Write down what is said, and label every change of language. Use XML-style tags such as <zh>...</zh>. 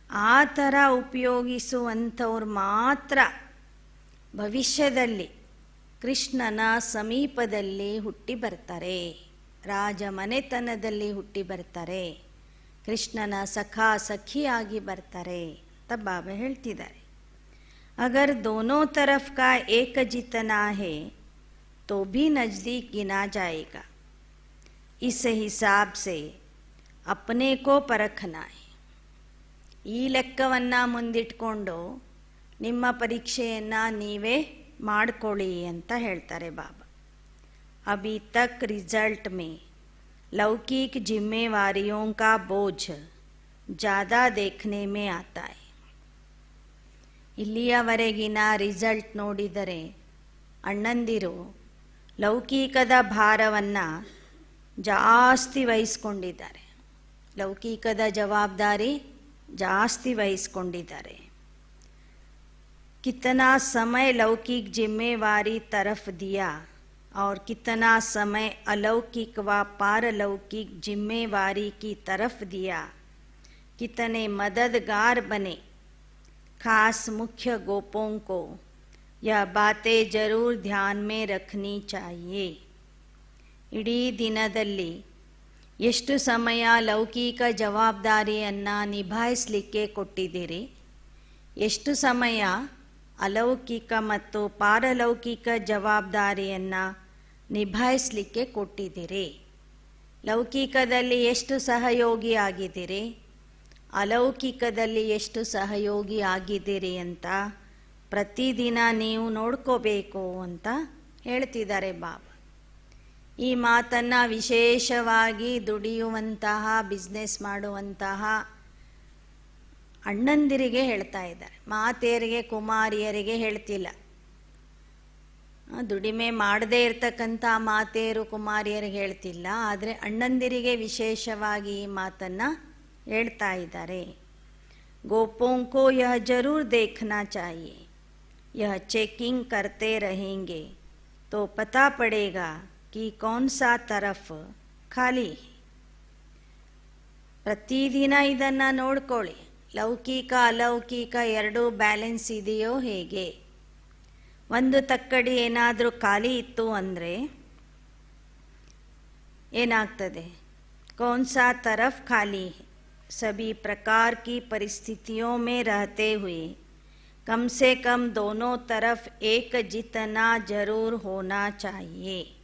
<kn>ಆ ಥರ ಉಪಯೋಗಿಸುವಂಥವ್ರು ಮಾತ್ರ ಭವಿಷ್ಯದಲ್ಲಿ ಕೃಷ್ಣನ ಸಮೀಪದಲ್ಲಿ ಹುಟ್ಟಿ ಬರ್ತಾರೆ, ರಾಜ ಮನೆತನದಲ್ಲಿ ಹುಟ್ಟಿ ಬರ್ತಾರೆ, ಕೃಷ್ಣನ ಸಖಾ ಸಖಿಯಾಗಿ ಬರ್ತಾರೆ ಅಂತ ಬಾಬಾ ಹೇಳ್ತಿದ್ದಾರೆ.</kn> <hi>अगर दोनों तरफ का एक जितना है तो भी नज़दीक गिना जाएगा. इस हिसाब से अपने को परखना है.</hi> <kn>ಈ ಲೆಕ್ಕವನ್ನು ಮುಂದಿಟ್ಕೊಂಡು ನಿಮ್ಮ ಪರೀಕ್ಷೆಯನ್ನು ನೀವೇ ಮಾಡಿಕೊಳ್ಳಿ ಅಂತ ಹೇಳ್ತಾರೆ ಬಾಬಾ.</kn> <hi>अभी तक रिजल्ट में लौकिक जिम्मेवारियों का बोझ ज़्यादा देखने में आता है.</hi> <kn>ಇಲ್ಲಿಯವರೆಗಿನ ರಿಸಲ್ಟ್ ನೋಡಿದರೆ ಅಣ್ಣಂದಿರು ಲೌಕಿಕದ ಭಾರವನ್ನು ಜಾಸ್ತಿ ವಹಿಸ್ಕೊಂಡಿದ್ದಾರೆ, ಲೌಕಿಕದ ಜವಾಬ್ದಾರಿ ಜಾಸ್ತಿ ವಹಿಸ್ಕೊಂಡಿದ್ದಾರೆ.</kn> <hi>कितना समय लौकिक जिम्मेवारी तरफ दिया और कितना समय अलौकिक व पारलौकिक जिम्मेवारी की तरफ दिया, कितने मददगार बने. खास मुख्य गोपों को यह बातें जरूर ध्यान में रखनी चाहिए.</hi> <kn>ಇಡೀ ದಿನದಲ್ಲಿ ಎಷ್ಟು ಸಮಯ ಲೌಕಿಕ ಜವಾಬ್ದಾರಿಯನ್ನು ನಿಭಾಯಿಸಲಿಕ್ಕೆ ಕೊಟ್ಟಿದ್ದೀರಿ, ಎಷ್ಟು ಸಮಯ ಅಲೌಕಿಕ ಮತ್ತು ಪಾರಲೌಕಿಕ ಜವಾಬ್ದಾರಿಯನ್ನು ನಿಭಾಯಿಸಲಿಕ್ಕೆ ಕೊಟ್ಟಿದ್ದೀರಿ, ಲೌಕಿಕದಲ್ಲಿ ಎಷ್ಟು ಸಹಯೋಗಿ ಆಗಿದ್ದೀರಿ, ಅಲೌಕಿಕದಲ್ಲಿ ಎಷ್ಟು ಸಹಯೋಗಿ ಆಗಿದ್ದೀರಿ ಅಂತ ಪ್ರತಿದಿನ ನೀವು ನೋಡ್ಕೋಬೇಕು ಅಂತ ಹೇಳ್ತಿದ್ದಾರೆ ಬಾಬಾ. ಈ ಮಾತನ್ನು ವಿಶೇಷವಾಗಿ ದುಡಿಯುವಂತಹ ಬಿಸ್ನೆಸ್ ಮಾಡುವಂತಹ ಅಣ್ಣಂದಿರಿಗೆ ಹೇಳ್ತಾ ಇದ್ದಾರೆ, ಮಾತೆಯರಿಗೆ ಕುಮಾರಿಯರಿಗೆ ಹೇಳ್ತಿಲ್ಲ. ದುಡಿಮೆ ಮಾಡದೇ ಇರತಕ್ಕಂಥ ಮಾತೆಯರು ಕುಮಾರಿಯರಿಗೆ ಹೇಳ್ತಿಲ್ಲ, ಆದರೆ ಅಣ್ಣಂದಿರಿಗೆ ವಿಶೇಷವಾಗಿ ಈ ಮಾತನ್ನು ಹೇಳ್ತಾ ಇದ್ದಾರೆ.</kn> <hi>गोपों को यह जरूर देखना चाहिए, यह चेकिंग करते रहेंगे तो पता पड़ेगा कि कौन सा तरफ ಖಾಲಿ.</hi> <kn>ಪ್ರತಿದಿನ ಇದನ್ನು ನೋಡ್ಕೊಳ್ಳಿ, ಲೌಕಿಕ ಅಲೌಕಿಕ ಎರಡೂ ಬ್ಯಾಲೆನ್ಸ್ ಇದೆಯೋ ಹೇಗೆ. ಒಂದು ತಕ್ಕಡಿ ಏನಾದರೂ ಖಾಲಿ ಇತ್ತು ಅಂದರೆ ಏನಾಗ್ತದೆ,</kn> <hi>कौन सा तरफ खाली है. सभी प्रकार की परिस्थितियों में रहते हुए कम से कम दोनों तरफ एक जितना जरूर होना चाहिए.</hi>